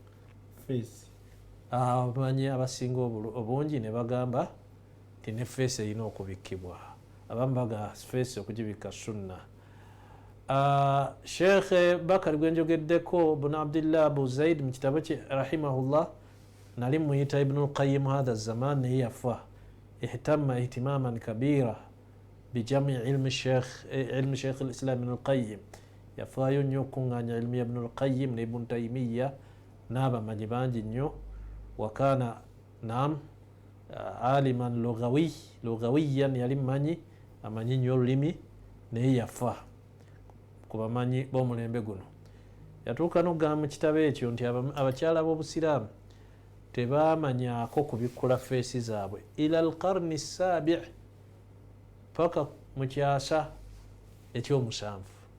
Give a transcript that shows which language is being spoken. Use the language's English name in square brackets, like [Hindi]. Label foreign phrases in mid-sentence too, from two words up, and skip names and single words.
[Ganda] Abamanyi abasinga obungi ne bagamba nti ne feesi erina okubikkibwa. Abamu baga feesi okugibikka sunna. Sheikh Bakar gwe njogeddeko Ibn Abdillah Abu Zaid mu kitabo kye rahimahullah, nali muyita Ibn al-Qayyim [Arabic] هذا الزمان [Ganda] naye yafa. [Arabic] اهتم اهتماما كبيرا بجمع علم شيخ الإسلام ابن القيم. [Ganda] Yafaayo nnyo okuŋŋaanya ilmi ya Ibn al-Qayyim ne Ibn Taymiya n'abamanyi bangi nnyo. [Arabic] وكان عالما لغويا, [Ganda] yali mmanyi amanyi nnyo olulimi, naye yafa ku bamanyi b'omulembe guno. Yatuuka n'okugamba mu kitabo ekyo nti abakyala b'Obusiraamu tebaamanyako kubikkula feesi zaabwe [Arabic] إلا القرن السابع', [Ganda] paka mu kyasa ekyomusanvu.